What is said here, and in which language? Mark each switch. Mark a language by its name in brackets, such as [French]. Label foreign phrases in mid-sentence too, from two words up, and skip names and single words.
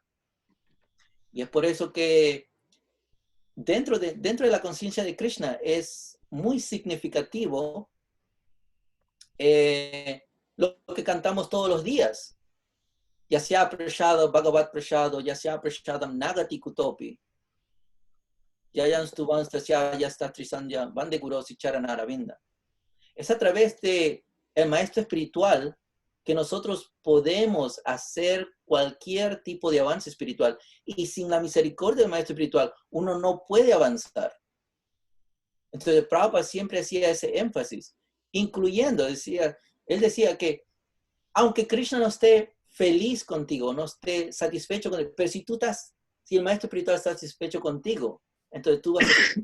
[Spanish] Y es por eso que dentro de la conciencia de Krishna es muy significativo lo que cantamos todos los días. [Sanskrit] यस्य प्रसादाद्, भगवत्प्रसादो, यस्याप्रसादान् न गतिः कुतोऽपि. ध्यायन् स्तुवंस् तस्य यशस् त्रिसन्ध्यं वन्दे गुरोः श्रीचरणारविन्दम्. [Spanish] Es a través de el maestro espiritual que nosotros podemos hacer cualquier tipo de avance espiritual. Y sin la misericordia del maestro espiritual, uno no puede avanzar. Entonces, Prabhupada siempre hacía ese énfasis, incluyendo, él decía que aunque Krishna no esté feliz contigo, no esté satisfecho contigo, pero si el maestro espiritual está satisfecho contigo, entonces tú vas a...